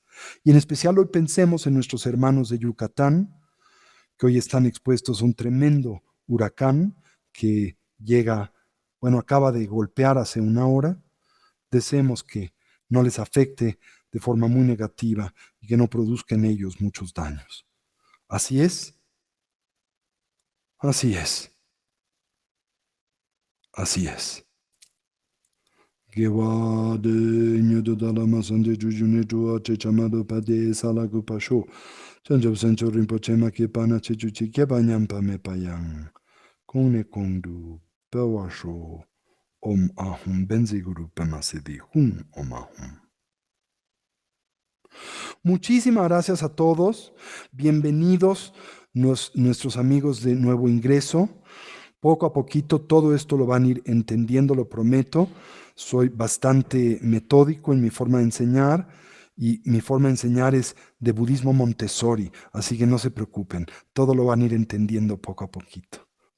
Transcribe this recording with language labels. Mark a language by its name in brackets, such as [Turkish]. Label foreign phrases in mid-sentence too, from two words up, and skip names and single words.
[Spanish] Y en especial hoy pensemos en nuestros hermanos de Yucatán, que hoy están expuestos a un tremendo huracán que acaba de golpear hace una hora. Deseemos que no les afecte de forma muy negativa y que no produzca en ellos muchos daños. Así es. Así es. Así es. [Sanskrit] Om Ahum Benzi Guru Pema Siddhi Hum Om Ahum. [Spanish] Muchísimas gracias a todos. Bienvenidos nuestros amigos de nuevo ingreso. Poco a poquito todo esto lo van a ir entendiendo, lo prometo. Soy bastante metódico en mi forma de enseñar y mi forma de enseñar es de budismo Montessori, así que no se preocupen, todo lo van a ir entendiendo poco a poquito.